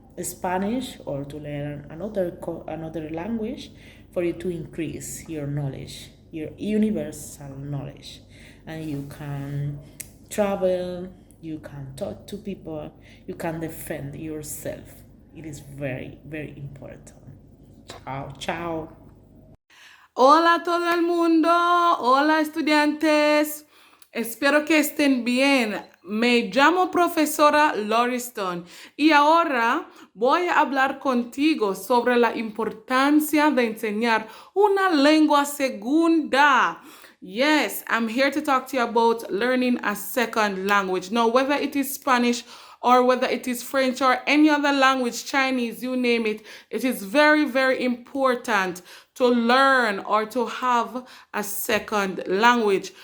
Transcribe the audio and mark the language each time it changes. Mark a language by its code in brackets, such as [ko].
[en] Spanish or to learn another language for you to increase your knowledge, your universal knowledge, and you can travel, you can talk to people, you can defend yourself. It is very, very important. [it] Ciao, ciao. [es] Hola a todo el mundo, hola estudiantes, espero que estén bien. Me llamo profesora Loriston y ahora voy a hablar contigo sobre la importancia de enseñar una lengua segunda. [en] Yes, I'm here to talk to you about learning a second language. Now, whether it is Spanish or whether it is French or any other language, Chinese, you name it, it is very, very important to learn or to have a second language.